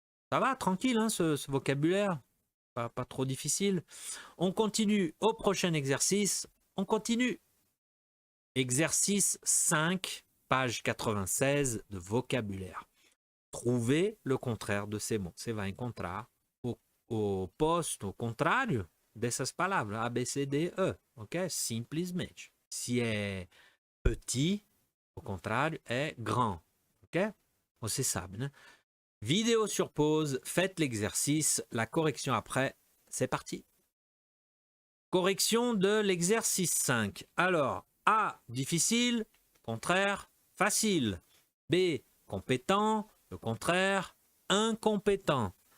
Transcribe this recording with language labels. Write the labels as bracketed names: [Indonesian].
[French] Ça va, tranquille, hein, ce vocabulaire. Pas trop difficile. On continue au prochain exercice. On continue. Exercice 5, page 96 de vocabulaire. Trouver le contraire de ces mots. [Portuguese] Você vai encontrar o oposto, o contrário dessas palavras. A, B, C, D, E. Ok? Simplesmente. Se é petit, au contrário, é grand. Ok? Você sabe, né? [French] Vidéo sur pause, faites l'exercice, la correction après, c'est parti. Correction de l'exercice 5. Alors, A, difficile, contraire, facile. B, compétent, le contraire, incompétent.